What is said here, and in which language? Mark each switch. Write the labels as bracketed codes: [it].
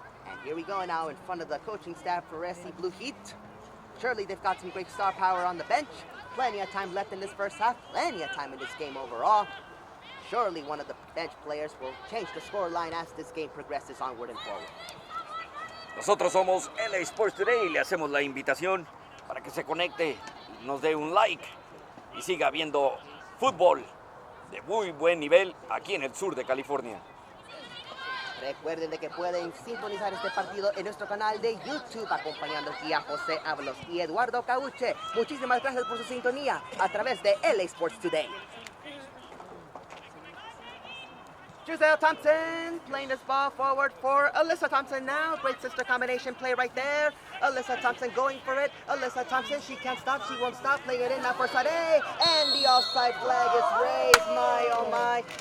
[en] And here we go now in front of the coaching staff for SC Blue Heat. Surely they've got some great star power on the bench. Plenty of time left in this first half. Plenty of time in this game overall. Surely one of the bench players will change the scoreline as this game progresses onward and forward. [es] Nosotros somos LA Sports Today y le hacemos la invitación para que se conecte, nos dé un like y siga viendo fútbol de muy buen nivel aquí en el sur de California. Recuerden de que pueden sintonizar este partido en nuestro canal de YouTube acompañando aquí a José Ábalos y Eduardo Cauche. Muchísimas gracias por su sintonía a través de LA Sports Today. [en] Giselle Thompson playing this ball forward for Alyssa Thompson now. Great sister combination play right there. Alyssa Thompson going for it. Alyssa Thompson, she can't stop, she won't stop. Playing it in now for Sade. And the offside flag is raised. My, oh my.